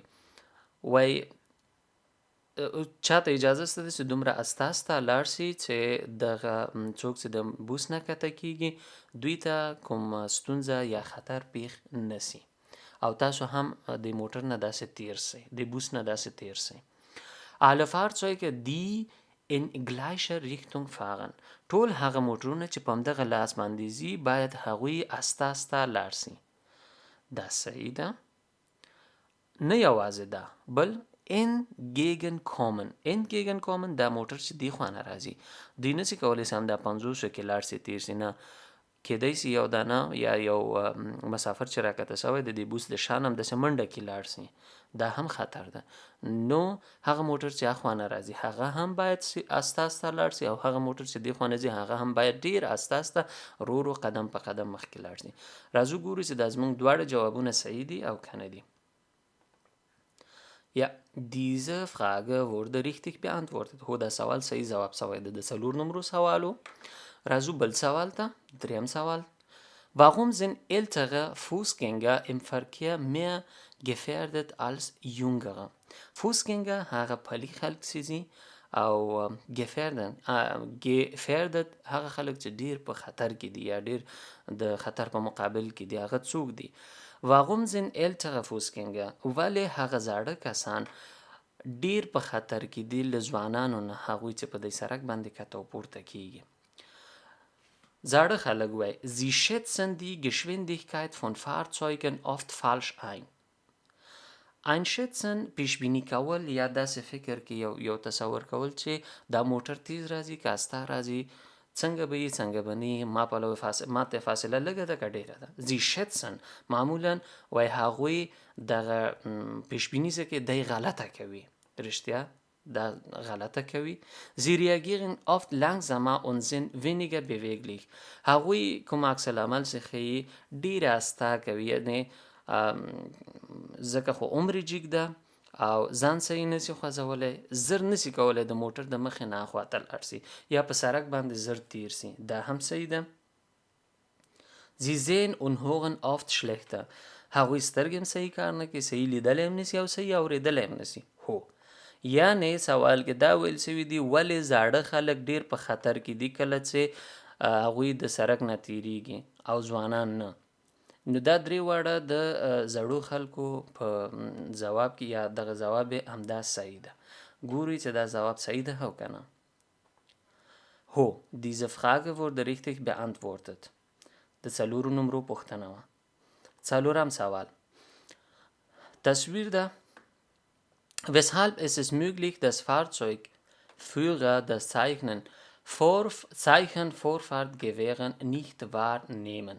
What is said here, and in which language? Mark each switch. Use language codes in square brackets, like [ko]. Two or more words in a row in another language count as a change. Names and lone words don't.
[ps] وای چاته اجازه شته چې دومره استه لاړ شي چې دغه څوک چې د بوس نه کته کیږي دوی ته کوم ستونزه یا خطر پیښ نسی او تاسو هم د موټر نه داسې تیر سئ د بوس نه داسې تیر سئ. [de] Alle Fahrzeuge die in gleicher Richtung fahren. [ps] ټول هغه موټرونه چې په همدغه لاس باندې ځي باید هغوی استه لاړ شي. دا صحیح ده. نه یوازې ده بل entgegenkommen دا موټر چې دی خوا نه راځي دوی نشي کولی سم دا 500 کې لاړ شي تیر شي. نه کېدای سي یو دانه یا یو مسافر چې راکته سوی د دې بوس د شانم د سمنډه کې لاړ شي دا هم خطر ده. نو هغه موټر چې اخوا نه راځي هغه هم باید استه لاړ شي او هغه موټر چې دی خوا نه ځي هغه هم باید ډیر استه رو قدم په قدم مخکې لاړ شي. راځو ګورو چې دا زموږ دواړه جوابونه صحیح دي او کنه دي. [de] Ja, diese Frage wurde richtig beantwortet. [ps] هو دا سوال صحیح جواب سوی ده د 4 نمرو سوالو. راځو بل سوال ته. دریم سوال. [de] Warum sind ältere Fußgänger im Verkehr mehr gefährdet als jüngere؟ [ps] Fußgänger هغه پلی خلک سيزي او gefährdet هغه خلک چې ډیر په خطر کې دي یا ډیر د خطر په مقابل کې دي هغه څوک دي؟ [de] Warum sind ältere Fußgänger؟ [ps] ولې هغه زاړه کسان ډیر په خطر کې دي له ځوانانو نه هغوی چې په دې سړک باندې کته پورته کیږي. زاړه خلک وای [de] Sie schätzen die Geschwindigkeit von Fahrzeugen oft falsch ein. [ps] einschätzen پیشبینی کول یا داسې فکر کې یو تصور کول چې دا موټر تیز راځي که استا راځي څنګه به یې څنګه به نه ما ته فاصله لږه ده که ډېره ده [de] sie schätzen [ps] معمولا وایي هغوی دغه پیشبیني څه کې دی غلطه کوي رښتیا da غلطه کوي [de] sie reagieren oft langsamer und sind weniger beweglich [ps] هغوی کوم عکس العمل څخه ډېره استا کوي یعنې ځکه خو عمر جګ ده او ځان صحیح نسی خوځولی زر نسی کولی د موټر د مخې نه اخواته لاړ سي یا په سړک باندې زر تیر سي دا هم صحیح ده [de] sie sehen und hören oft schlechter [ps] هغوی سترګې هم صحیح کار نه کوي صحیح لیدلی هم نسي او صحیح اورېدلی هم نسي هو یعنې سوال کې دا ویل سوي دي ولې زاړه خلک ډېر په خطر کې دي کله چې هغوی د سړک نه تیریږي او ځوانان نه نو دا درې واړه د زړو خلکو په ځواب کې یا دغه ځواب همدا صحیح ده ګورئ چې دا ځواب صحیح ده او که نه [de] هو diese Frage wurde richtig beantwortet [ps] د څلورو نمرو پوښتنه وه څلورم سوال تصویر ده [de] weshalb ist es möglich dass Fahrzeugführer das Zeichen Vorfahrtgewähren nicht wahrnehmen